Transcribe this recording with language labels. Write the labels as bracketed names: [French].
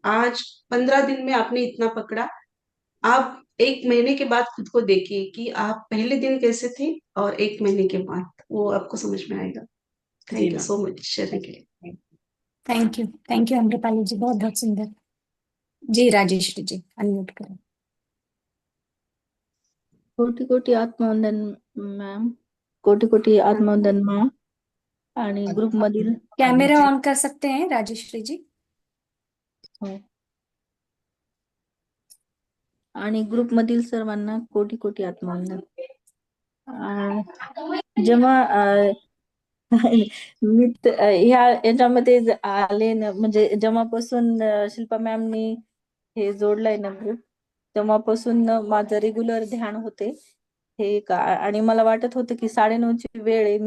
[Hindi] आज 15 दिन में आपने इतना पकड़ा। आप 1 महीने के बाद खुद को देखिए कि आप पहले दिन कैसे थे, और 1 महीने के बाद वो आपको समझ में आएगा। जी [English] Thank you ma'am. So much sharing [Hindi] के लिए। थैंक यू अम्रपाली जी, बहुत बहुत सुंदर। जी राजेश्वरी जी, अनम्यूट करें। [Marathi] कोटी कोटी आत्मवंदन मॅम, कोटी कोटी आत्मवंदन मॅम आणि ग्रुप मधील [Hindi] कैमरा ऑन कर सकते हैं राजेश्वरी जी? [Marathi] हो. आणि ग्रुप मधील सर्वांना कोटी कोटी आत्मवंदन. जेव्हा मी याच्यामध्ये आले ना, म्हणजे जेव्हापासून शिल्पा मॅमनी हे जोडलंय ना ग्रुप, तेव्हापासून माझं रेग्युलर ध्यान होते हे आणि मला वाटत होतं की 9:30ची वेळ आहे.